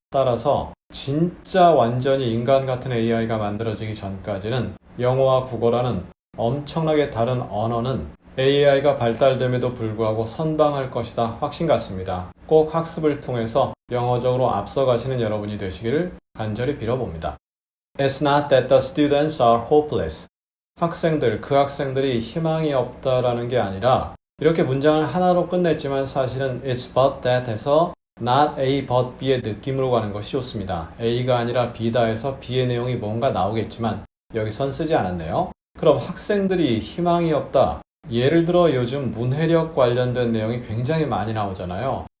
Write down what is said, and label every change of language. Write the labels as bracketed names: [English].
[Korean] 따라서 진짜 완전히 인간 같은 AI가 만들어지기 전까지는 영어와 국어라는 엄청나게 다른 언어는 AI가 발달됨에도 불구하고 선방할 것이다 확신 같습니다. 꼭 학습을 통해서 영어적으로 앞서가시는 여러분이 되시기를 간절히 빌어봅니다. [English] It's not that the students are hopeless. [Korean] 그 학생들이 희망이 없다라는 게 아니라 이렇게 문장을 하나로 끝냈지만 사실은 [English] it's but that [Korean] 해서 not A but B의 느낌으로 가는 것이 좋습니다. A가 아니라 B다 해서 B의 내용이 뭔가 나오겠지만 여기선 쓰지 않았네요. 그럼 학생들이 희망이 없다. 예를 들어 요즘 문해력 관련된 내용이 굉장히 많이 나오잖아요.